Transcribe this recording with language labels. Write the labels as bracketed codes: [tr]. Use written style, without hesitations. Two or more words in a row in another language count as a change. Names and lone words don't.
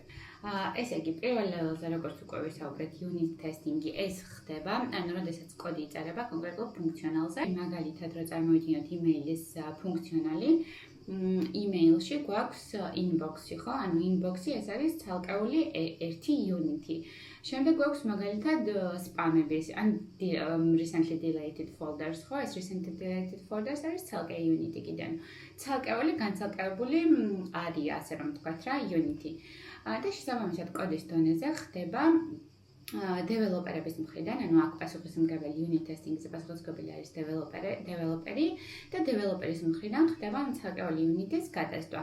[ka] ესე იგი, პირველ ლეველზე, როგორც უკვე ვისაუბრეთ, [en] unit testing- [ka] ი ეს ხდება, ანუ როდესაც კოდი იწერება კონკრეტულ ფუნქციონალზე. მაგალითად, რო წარმოვიდგინოთ email-ის ფუნქციონალი, email-ში გვაქვს inbox-ი, ხო? ანუ inbox-ი ეს არის ცალკეული ერთი unit-ი. შემდეგ გვაქვს მაგალითად spam-ები, ან [en] recently deleted folders, [ka] ხო? ეს [en] recently deleted folders [ka] არის ცალკე unit-ი კიდე. ცალკეული განცალკევებული არია, ასე რომ ვთქვათ რა, unit-ი. და შესაბამისად კოდის დონეზე ხდება დეველოპერების მხრიდან, ანუ აქ პასუხისმგებელი [en] unit testing- [ka] ზე პასუხისმგებელი არის დეველოპერი და დეველოპერის მხრიდან ხდება ცალკეული unit-ის გატესტვა.